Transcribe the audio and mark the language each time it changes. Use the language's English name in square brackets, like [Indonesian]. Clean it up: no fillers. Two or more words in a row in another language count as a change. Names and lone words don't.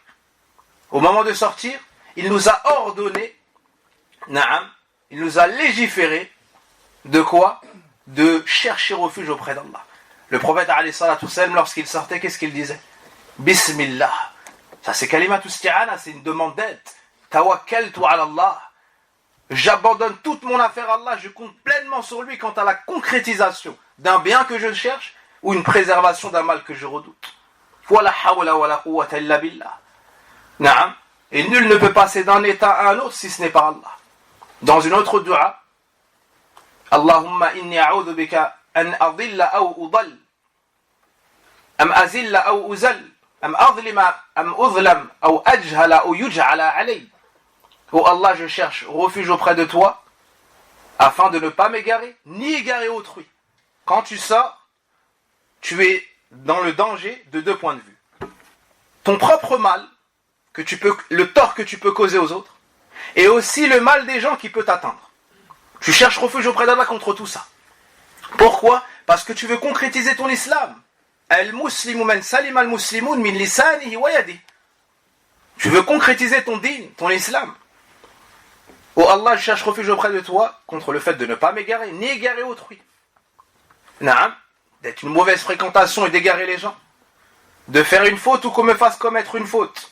[French] Au moment de sortir, il nous a ordonné, il nous a légiféré de quoi? De chercher refuge auprès d'Allah. Le prophète [Arabic] عليه الصلاة والسلام, [French] lorsqu'il sortait, qu'est-ce qu'il disait? [Arabic] Bismillah. [French] Ça c'est [Arabic] كلمة استعانة, [French] c'est une demande d'aide. [Arabic] توكلت على الله. [French] J'abandonne toute mon affaire à Allah, je compte pleinement sur lui quant à la concrétisation d'un bien que je cherche ou une préservation d'un mal que je redoute. [Arabic] ولا حول ولا قوة إلا بالله. نعم. [French] Et nul ne peut passer d'un état à un autre si ce n'est par Allah. Dans une autre dua, [Arabic] اللهم إني أعوذ بك أن أضل أو أضل أو أزل أو أزل أو أظلم أو أظلم أو أجهل أو يجهل علي. [French] Oh Allah, je cherche refuge auprès de toi, afin de ne pas m'égarer, ni égarer autrui. Quand tu sors, tu es dans le danger de deux points de vue. Ton propre mal, le tort que tu peux causer aux autres, et aussi le mal des gens qui peut t'atteindre. Tu cherches refuge auprès d'Allah contre tout ça. Pourquoi? Parce que tu veux concrétiser ton islam. [Arabic] المسلم من سلم المسلمون من لسانه ويده. [French] Tu veux concrétiser ton din, ton islam. Oh Allah, je cherche refuge auprès de toi contre le fait de ne pas m'égarer, ni égarer autrui. Naam, d'être une mauvaise fréquentation et d'égarer les gens. De faire une faute ou qu'on me fasse commettre une faute.